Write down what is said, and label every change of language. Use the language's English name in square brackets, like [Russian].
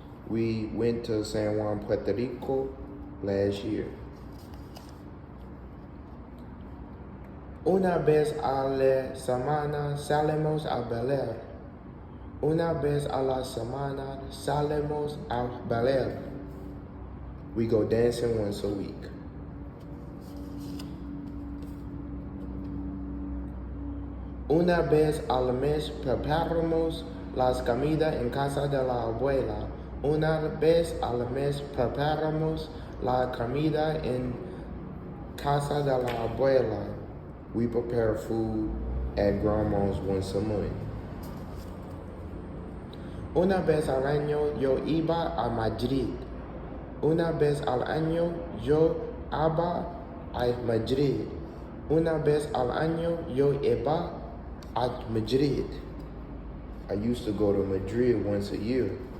[English] We went to San Juan, Puerto Rico last year. [Spanish] Una vez a la semana salimos a bailar. Una vez a la semana salimos a bailar. [English] We go dancing once a week. [Spanish] Una vez al mes preparamos las comidas en casa de la abuela. Una vez al mes preparamos la comida en casa de la abuela. [English] We prepare food at grandma's once a month. [Spanish] Una vez al año yo iba a Madrid. Una vez al año yo iba a Madrid. Una vez al año yo iba a Madrid. [English] I used to go to Madrid once a year.